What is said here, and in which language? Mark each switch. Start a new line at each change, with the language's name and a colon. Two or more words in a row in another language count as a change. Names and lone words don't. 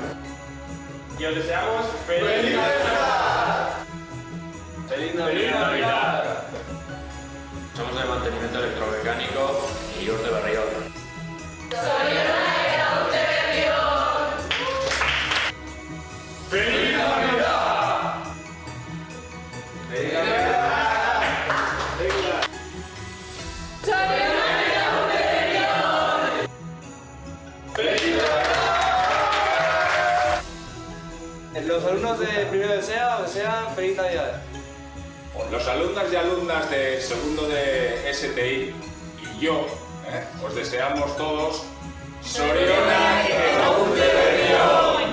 Spanish: Y os deseamos ¡Feliz Navidad! ¡Feliz Navidad! Somos de mantenimiento electromecánico y
Basque: urte berrión. Zorionak eta urte berri on!
Spanish: ¡Feliz Navidad! ¡Feliz Navidad!
Basque: Zorionak eta urte berri on!
Spanish: ¡Feliz Navidad! Los alumnos de primero desean Feliz Navidad. Los alumnos y alumnas de segundo de STI y yo os deseamos todos
Basque: Zorionak eta urte berri on!